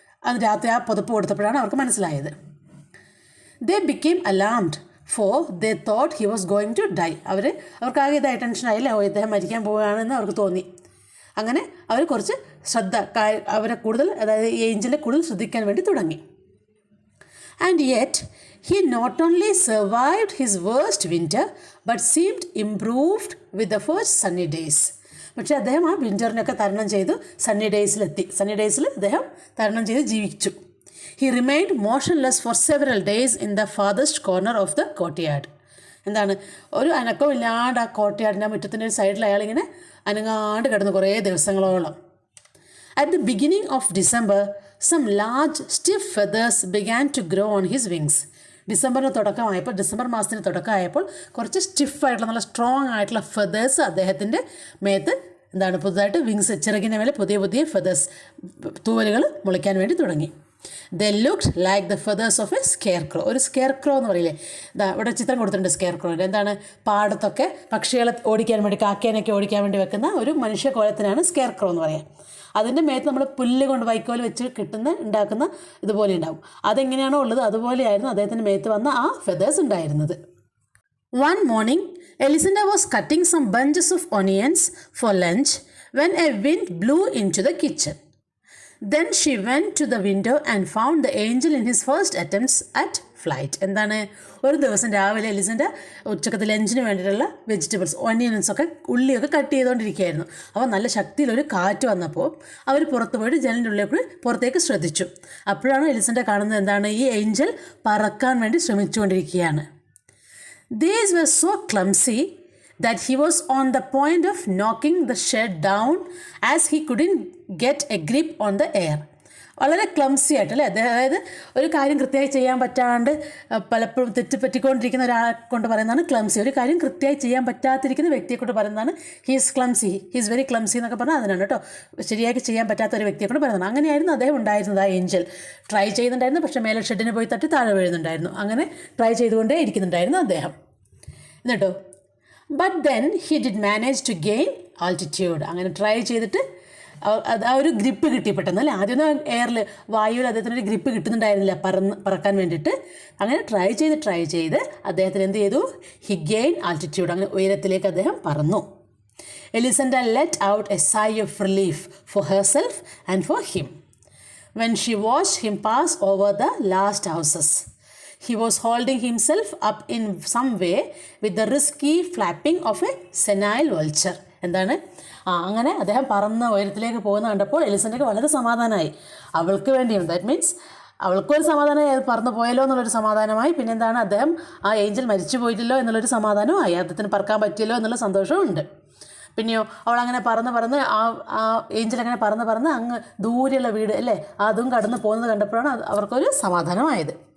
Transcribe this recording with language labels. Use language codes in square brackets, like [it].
[ml] അത് രാത്രി ആ പുതപ്പ് കൊടുത്തപ്പോഴാണ് അവർക്ക് മനസ്സിലായത്. [en] They became alarmed for they thought he was going to die. [ml] അവർക്കാകെ ഇതായി ടെൻഷനായില്ലേ, ഇദ്ദേഹം മരിക്കാൻ പോവുകയാണെന്ന് അവർക്ക് തോന്നി. അങ്ങനെ അവർ കുറച്ച് അവരെ കൂടുതൽ, അതായത് ഈ ഏഞ്ചലിനെ കൂടുതൽ ശ്രദ്ധിക്കാൻ വേണ്ടി തുടങ്ങി. [en] And yet he not only survived his worst winter but seemed improved with the first sunny days. [ml] പക്ഷേ അദ്ദേഹം ആ വിൻ്ററിനൊക്കെ തരണം ചെയ്തു സണ്ണി ഡേയ്സിൽ അദ്ദേഹം തരണം ചെയ്ത് ജീവിച്ചു. [en] He remained motionless for several days in the farthest corner of the courtyard. [ml] എന്താണ്, ഒരു അനക്കവും ഇല്ലാണ്ട് ആ കോർട്ട്യാർഡിൻ്റെ മുറ്റത്തിൻ്റെ ഒരു സൈഡിൽ അയാളിങ്ങനെ അനങ്ങാണ്ട് കിടന്നു കുറേ ദിവസങ്ങളോളം. [en] At the beginning of December, some large stiff feathers began to grow on his wings. [ml] December മാസത്തിന് തുടക്കമായപ്പോൾ കുറച്ച് സ്റ്റിഫായിട്ടുള്ള നല്ല സ്ട്രോങ് ആയിട്ടുള്ള ഫെതേഴ്സ് അദ്ദേഹത്തിൻ്റെ മേത്ത് എന്താണ് പുതുതായിട്ട് വിങ്സ്, ചിറകിൻ്റെ മേലെ പുതിയ ഫെതേഴ്സ്, തൂവലുകൾ മുളയ്ക്കാൻ വേണ്ടി തുടങ്ങി. [en] They looked like the feathers of a scarecrow. [ml] ഒരു സ്കെയർ ക്രോ എന്ന് പറയില്ലേ, ഇവിടെ ചിത്രം കൊടുത്തിട്ടുണ്ട് സ്കെയർ ക്രോൻ്റെ. എന്താണ്, പാടത്തൊക്കെ പക്ഷികളെ ഓടിക്കാൻ വേണ്ടി, കാക്കേനൊക്കെ ഓടിക്കാൻ വേണ്ടി വെക്കുന്ന ഒരു മനുഷ്യക്കോലത്തിനാണ് സ്കെയർ ക്രോ എന്ന് പറയുക. അതിൻ്റെ മേത്ത് നമ്മൾ പുല്ല് കൊണ്ട് വൈക്കോൽ വെച്ച് ഉണ്ടാക്കുന്ന ഇതുപോലെ ഉണ്ടാവും. അതെങ്ങനെയാണോ ഉള്ളത് അതുപോലെയായിരുന്നു അദ്ദേഹത്തിൻ്റെ മേത്ത് വന്ന ആ ഫെതേഴ്സ് ഉണ്ടായിരുന്നത്. [en] One morning, Elisenda was cutting some bunches of onions for lunch when a wind blew into the kitchen. Then she went to the window and found the angel in his first attempts at flight. [ml] എന്താണ്, ഒരു ദിവസം രാവിലെ എലിസൻ്റെ ഉച്ചക്കത്തെ ലഞ്ചിന് വേണ്ടിയിട്ടുള്ള vegetables, ഒനിയൻസൊക്കെ ഉള്ളിയൊക്കെ cut ചെയ്തുകൊണ്ടിരിക്കുകയായിരുന്നു. അപ്പോൾ നല്ല ശക്തിയിലൊരു കാറ്റ് വന്നപ്പോൾ അവർ പുറത്ത് പോയിട്ട് ജനലിൻ്റെ ഉള്ളിൽ കൂടി പുറത്തേക്ക് ശ്രദ്ധിച്ചു. അപ്പോഴാണ് എലിസൻ്റെ കാണുന്നത് എന്താണ്, ഈ ഏഞ്ചൽ പറക്കാൻ വേണ്ടി ശ്രമിച്ചുകൊണ്ടിരിക്കുകയാണ്. [en] These were so clumsy that he was on the point of knocking the shed down as he couldn't get a grip on the air. [ml] വളരെ ക്ലംസി ആയിട്ട് അല്ലേ, അതായത് ഒരു കാര്യം കൃത്യമായി ചെയ്യാൻ പറ്റാണ്ട് പലപ്പോഴും തെറ്റുപറ്റിക്കൊണ്ടിരിക്കുന്ന ഒരാളെ കൊണ്ട് പറയുന്നതാണ് ക്ലംസി. ഒരു കാര്യം കൃത്യമായി ചെയ്യാൻ പറ്റാത്തിരിക്കുന്ന വ്യക്തിയെ കൊണ്ട് പറയുന്നതാണ് [en] he's very clumsy [ml] എന്നൊക്കെ പറഞ്ഞാൽ അതിനാണ് കേട്ടോ, ശരിയാക്കി ചെയ്യാൻ പറ്റാത്ത ഒരു വ്യക്തിയെ കൊണ്ട് പറയുന്നതാണ്. അങ്ങനെയായിരുന്നു അദ്ദേഹം ഉണ്ടായിരുന്നത്. ആ ഏഞ്ചൽ ട്രൈ ചെയ്യുന്നുണ്ടായിരുന്നു, പക്ഷേ മേലെ ഷെഡിന് പോയി തട്ടി താഴെ വീഴുന്നുണ്ടായിരുന്നു. അങ്ങനെ ട്രൈ ചെയ്തുകൊണ്ടേ ഇരിക്കുന്നുണ്ടായിരുന്നു അദ്ദേഹം. എന്നിട്ടോ [en] But then he did manage to gain altitude. [ml] അങ്ങനെ ട്രൈ ചെയ്തിട്ട് ആ ഒരു ഗ്രിപ്പ് കിട്ടി പെട്ടെന്ന് അല്ലേ. ആദ്യമൊന്നും എയറിൽ, വായുവിൽ അദ്ദേഹത്തിനൊരു ഗ്രിപ്പ് കിട്ടുന്നുണ്ടായിരുന്നില്ല പറക്കാൻ വേണ്ടിയിട്ട്. അങ്ങനെ ട്രൈ ചെയ്ത് അദ്ദേഹത്തിന് എന്ത് ചെയ്തു, [en] He gain altitude. [ml] അങ്ങനെ ഉയരത്തിലേക്ക് അദ്ദേഹം പറന്നു. [en] Elisenda let out a sigh of relief for herself and for him when she watched him pass over the last houses. He was holding himself up in some way with the risky flapping of a senile vulture. [ml] എന്താണ്, അങ്ങനെ അദ്ദേഹം പറന്ന് ഉയരത്തിലേക്ക് പോകുന്ന കണ്ടപ്പോൾ എലിസണ്ടയ്ക്ക് വളരെ സമാധാനമായി. അവൾക്ക് വേണ്ടിയും, [en] that means [ml] അവൾക്കൊരു സമാധാനമായി, അത് പറന്ന് പോയല്ലോ എന്നുള്ളൊരു സമാധാനമായി. പിന്നെന്താണ്, അദ്ദേഹം ആ ഏഞ്ചൽ മരിച്ചു പോയിട്ടില്ലോ എന്നുള്ളൊരു സമാധാനമായി, അദ്ദേഹത്തിന് പറക്കാൻ പറ്റിയല്ലോ എന്നുള്ള സന്തോഷവും ഉണ്ട്. പിന്നെയോ അവളങ്ങനെ പറന്ന് ആ ഏഞ്ചൽ അങ്ങനെ പറന്ന് അങ്ങ് ദൂരെയുള്ള വീട് അല്ലേ, അതും കടന്ന് പോകുന്നത് കണ്ടപ്പോഴാണ് അവർക്കൊരു സമാധാനമായത്.